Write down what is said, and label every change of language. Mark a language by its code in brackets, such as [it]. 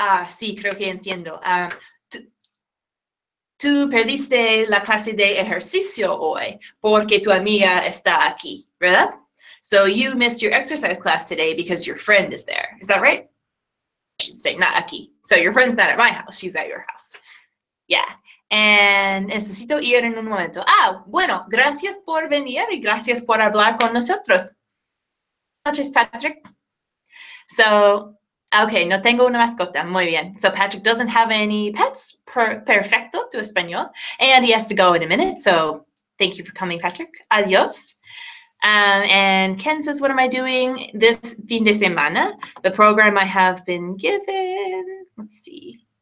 [es] Sí, creo que entiendo. Tú perdiste la clase de ejercicio hoy porque tu amiga está aquí, ¿verdad? [en] So you missed your exercise class today because your friend is there. Is that right? I should say not aquí. So your friend's not at my house. She's at your house. Yeah. [es] And necesito ir en un momento. Bueno, gracias por venir y gracias por hablar con nosotros. Buenas noches, Patrick. So, okay, no tengo una mascota. Muy bien. [en] So Patrick doesn't have any pets. [es] Perfecto, tu español. [en] And he has to go in a minute. So thank you for coming, Patrick. Adios. And Ken says, what am I doing this fin de semana? The program I have been given. Let's see.